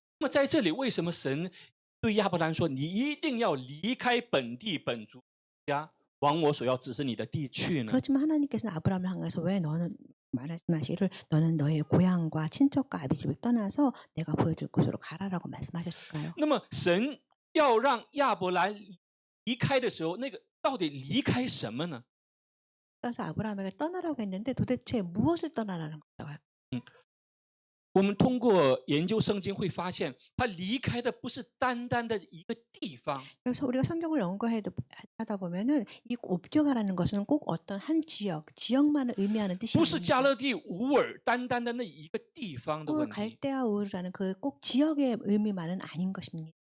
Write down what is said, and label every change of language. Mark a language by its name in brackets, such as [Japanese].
[Chinese] 那么在这里，为什么神对亚伯兰说：“你一定要离开本地本族家，往我所要指示你的地去呢？” [Korean] 그렇지만 하나님께서는 아브라함을 향해서 왜 너는 말씀하시기를 너는 너의 고향과 친척과 아비집을 떠나서 내가 보여줄 곳으로 가라라고 말씀하셨을까요? [Chinese] 那么神要让亚伯兰离开的时候，那个到底离开什么呢？ [Korean] 그래서 아브라함에게 떠나라고 했는데 도대체 무엇을 떠나라는 걸까요? [Chinese] 我们通过研究圣经会发现，他离开的不是单单的一个地方， [Korean] 그래서 우리가 성경을 연구하다 보면은 이 옮겨가라는 것은 꼭 어떤 한 지역만을 의미하는 뜻이 [Chinese] 不是加勒底乌尔单单的那一个地方的 [Korean] 그 [Chinese] 问题。 [Korean] 갈대아 우르라는 그 꼭 지역의 의미만은 아닌 것입니다.